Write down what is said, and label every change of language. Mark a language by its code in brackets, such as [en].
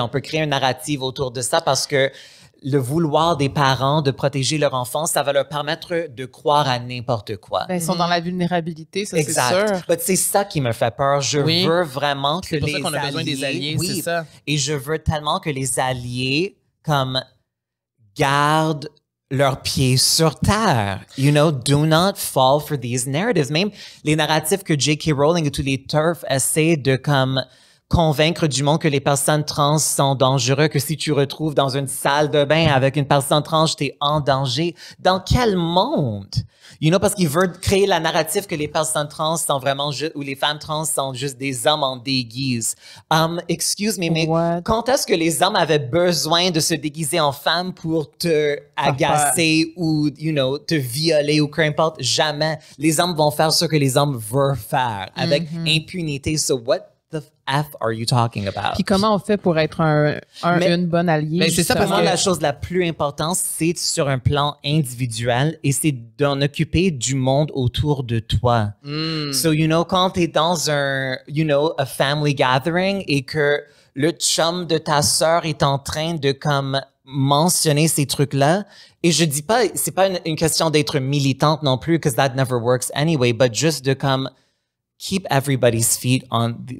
[fr] On peut créer une narrative autour de ça parce que le vouloir des parents de protéger leur enfant, ça va leur permettre de croire à n'importe quoi. Ben, ils sont dans la vulnérabilité, ça, c'est sûr. Exact. Mais c'est ça qui me fait peur. Je veux vraiment que les alliés... C'est pour ça qu'on a besoin des alliés, c'est ça. Et je veux tellement que les alliés, comme, gardent leurs pieds sur terre. [en] You know, do not fall for these narratives. [fr] Même les narratifs que J.K. Rowling et tous les TERF essaient de, comme, convaincre du monde que les personnes trans sont dangereux, que si tu retrouves dans une salle de bain avec une personne trans, t'es en danger. Dans quel monde? [en] You know, [fr] parce qu'ils veulent créer la narrative que les personnes trans sont vraiment juste, ou les femmes trans sont juste des hommes en déguise. [en] Excuse me, [fr] mais quand est-ce que les hommes avaient besoin de se déguiser en femme pour te agacer ou, [en] you know, [fr] te violer ou peu importe? Jamais. Les hommes vont faire ce que les hommes veulent faire avec impunité. [en] So what the F are you talking about? [fr] Puis comment on fait pour être une bonne alliée? Mais c'est ça, pour moi, la chose la plus importante, c'est sur un plan individuel et c'est d'en occuper du monde autour de toi. [en] So, you know, [fr] quand t'es dans un, [en] you know, a family gathering [fr] et que le chum de ta sœur est en train de, comme, mentionner ces trucs-là, et je dis pas, c'est pas une question d'être militante non plus, [en] because that never works anyway, but [fr] juste de, comme, [en] keep everybody's feet on...